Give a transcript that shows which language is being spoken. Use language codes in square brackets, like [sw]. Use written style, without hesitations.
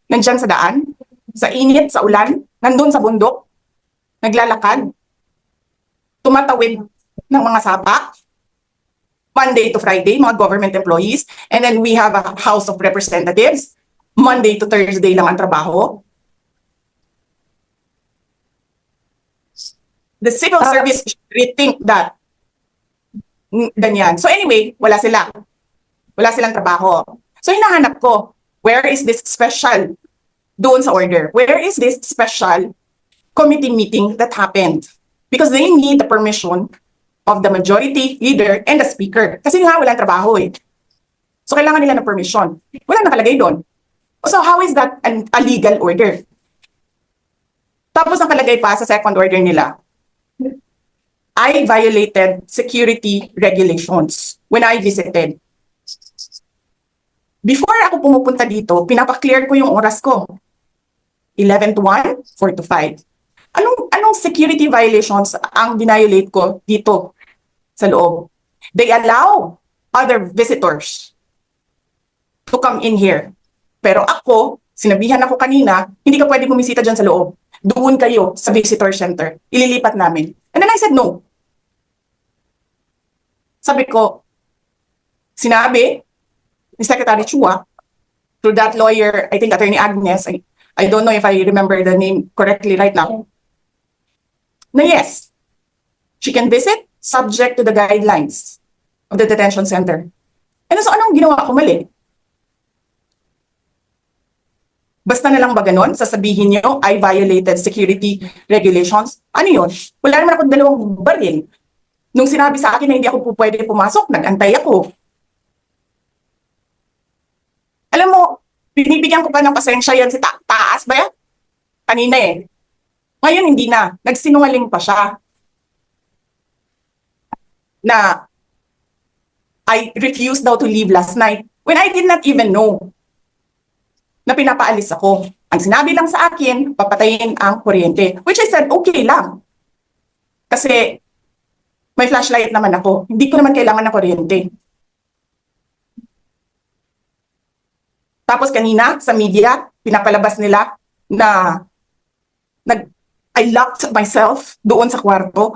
[tl] Nandyan sa daan, sa init, sa ulan, nandun sa bundok, naglalakad, tumatawid ng mga sapa. [en] Monday to Friday, mga government employees. And then we have a House of Representatives. Monday to Thursday [tl] lang ang trabaho. [en] The civil service should rethink that. [tl] Ganyan. So anyway, wala sila. Wala silang trabaho. So hinahanap ko, [en] where is this special [tl] doon sa [en] order. Where is this special committee meeting that happened? Because they need the permission of the majority leader and the speaker. [tl] Kasi nga, walang trabaho eh. So, kailangan nila ng permission. Walang nakalagay doon. [en] So, how is that a legal order? [tl] Tapos, nakalagay pa sa second order nila, [en] I violated security regulations when I visited. [tl] Before ako pumupunta dito, pinapa-clear ko yung oras ko. 11 to 1, 4 to 5. Anong security violations ang dinayolate ko dito sa loob? [en] They allow other visitors to come in here. [tl] Pero ako, sinabihan ako kanina, hindi ka pwede bumisita dyan sa loob. Doon kayo sa visitor center. Ililipat namin. [en] And then I said no. [tl] Sabi ko, sinabi ni [en] Secretary Chua, through that lawyer, I think Attorney Agnes, I don't know if I remember the name correctly right now, na yes, she can visit subject to the guidelines of the detention center. [tl] And so anong ginawa ko mali? Basta na lang ba ganon? Sasabihin niyo, [en] I violated security regulations? [tl] Ano yun? Wala naman akong dalawang baril. Nung sinabi sa akin na hindi ako pwede pumasok, nag-antay ako. Alam mo, binibigyan ko pa ng pasensya yan si taas ba yan? Kanina eh. Ngayon hindi na. Nagsinungaling pa siya. [en] Na I refused daw to leave last night when I did not even know [tl] na pinapaalis ako. Ang sinabi lang sa akin, papatayin ang kuryente. [en] Which I said, [tl] okay lang. Kasi may flashlight naman ako. Hindi ko naman kailangan ng kuryente. Tapos kanina, sa media, pinapalabas nila na [en] I locked myself [tl] doon sa kwarto.